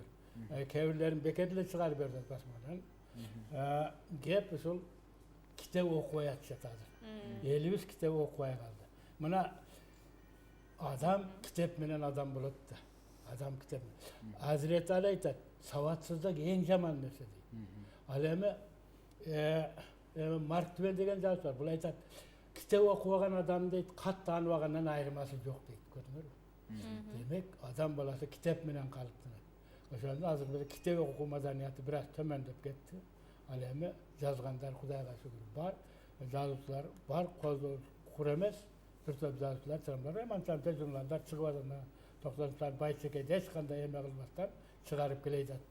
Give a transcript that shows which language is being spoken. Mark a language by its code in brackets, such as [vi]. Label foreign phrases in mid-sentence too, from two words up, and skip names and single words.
[ky] Кээ бирлерин бекер эле чыгарып берип атат басмакадан. Кеп ушул китеп окубай атышат азыр. Элибиз китеп окубай калды. Мына адам китеп менен адам болот да. Адам китеп. Азирети Али айтат, сабатсыздык эң жаман нерсе дейт. Ал эми Mark Twain деген жазушы бар. [kk] Бұл айтады, кітап оқыған адам дейді, хат таныбағаннан айырмасы жоқ дейді. Көрдіңіз? Демек, адам баласы кітап менен қалыптанады. [ky] Ошондо азыр бизде китеп окуу маданияты бир аз төмөндөп кетти. Ал эми жазгандар Кудайга шүгүр бар, жазуучулар бар, кур эмес, бир топ жазуучулар чыгымдар, манча журналдар чыгып атат. Токтомсар Байчекейди эч кандай эме кылбастан чыгарып келе жатат.